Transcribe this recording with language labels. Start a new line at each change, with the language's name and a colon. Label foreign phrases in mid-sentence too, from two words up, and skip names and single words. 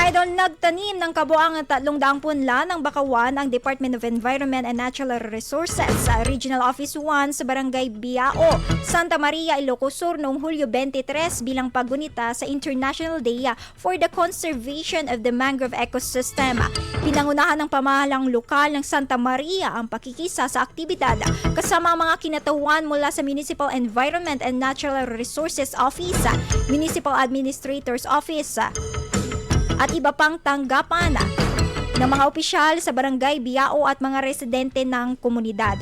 Filipino: Nagtanim ng kabuang 300 punla ng bakawan ang Department of Environment and Natural Resources sa Regional Office 1 sa Barangay Biao, Santa Maria, Ilocos Sur noong Hulyo 23 bilang paggunita sa International Day for the Conservation of the Mangrove Ecosystem. Pinangunahan ng pamahalang lokal ng Santa Maria ang pakikisa sa aktibidad kasama ang mga kinatawan mula sa Municipal Environment and Natural Resources Office, Municipal Administrator's Office, at iba pang tanggapan ng mga opisyal sa Barangay Biao at mga residente ng komunidad.